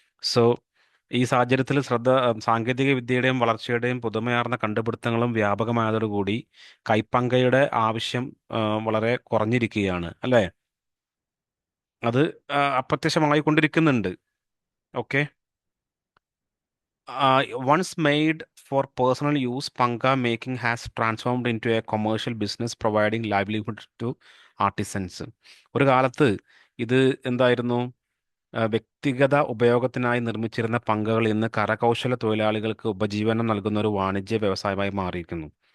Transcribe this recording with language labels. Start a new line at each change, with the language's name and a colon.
Malayalam: So ഈ സാഹചര്യത്തിൽ സാങ്കേതിക വിദ്യയുടെയും വളർച്ചയുടെയും പുതുമയാർന്ന കണ്ടുപിടുത്തങ്ങളും വ്യാപകമായതോടുകൂടി കൈപ്പങ്കയുടെ ആവശ്യം വളരെ കുറഞ്ഞിരിക്കുകയാണ് അല്ലേ? അത് അപ്രത്യക്ഷമായി കൊണ്ടിരിക്കുന്നുണ്ട്. Okay.
English: once made for personal use, panga making has transformed into a commercial business providing livelihood to artisans.
Malayalam: ഒരു കാലത്ത് ഇത് എന്തായിരുന്നു? വ്യക്തിഗത ഉപയോഗത്തിനായി നിർമ്മിച്ചിരുന്ന പങ്കകൾ ഇന്ന് കരകൗശല തൊഴിലാളികൾക്ക് ഉപജീവനം നൽകുന്ന ഒരു വാണിജ്യ വ്യവസായമായി മാറിയിരിക്കുന്നു.